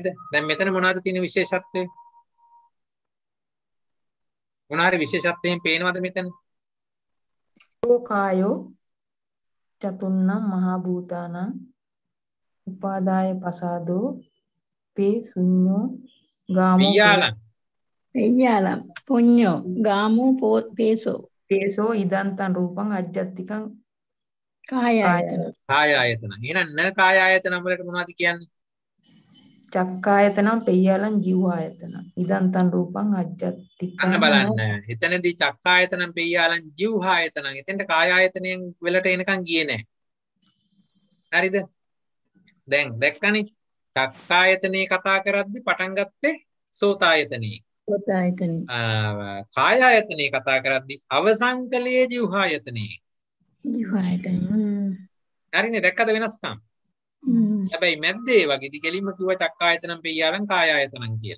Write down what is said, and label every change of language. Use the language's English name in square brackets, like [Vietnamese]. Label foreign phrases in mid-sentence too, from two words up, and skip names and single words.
[Sinhala] දැන් මෙතන මොනවද තියෙන විශේෂත්වය? මොනාරි විශේෂත්වයෙන් පේනවද මෙතන? [Pali] ලෝකායෝ චතුන්නම් මහා භූතානං උපාදාය පසාදෝ පේ ශුඤ්ඤෝ ගාමෝ පෙය්‍යාලම් පුඤ්ඤෝ ගාමෝ පේසෝ. පේසෝ ඉදන්තං රූපං අජ්ජත්තිකං කායායතන. කායායතන. [Sinhala] එහෙනම් [Pali] න කායායතන [Sinhala] වලට මොනවද කියන්නේ? [Pali] චක්කායතනම් පෙය්‍යාලං ජීවායතන ඉදන්තන් රූපං අජ්ජත්තිකං [Sinhala] අන්න බලන්න එතනදී [Pali] චක්කායතනම් පෙය්‍යාලං ජීවහායතනං [Sinhala] එතෙන්ට කායායතනයෙන් වෙලට එනකන් ගියේ නැහැ හරිද දැන් දැක්කනේ චක්කායතනේ කතා කරද්දි පටන් ගත්තේ සෝතායතනේ කායායතනේ කතා කරද්දි අවසන් කළේ ජීවහායතනේ හරිනේ දැක්කද වෙනස්කම් හැබැයි මැද්දේ වගේදී කෙලින්ම කිව්ව [Pali] චක්කායතනම් පෙය්‍යාලං කායායතනං [Sinhala] කියලා.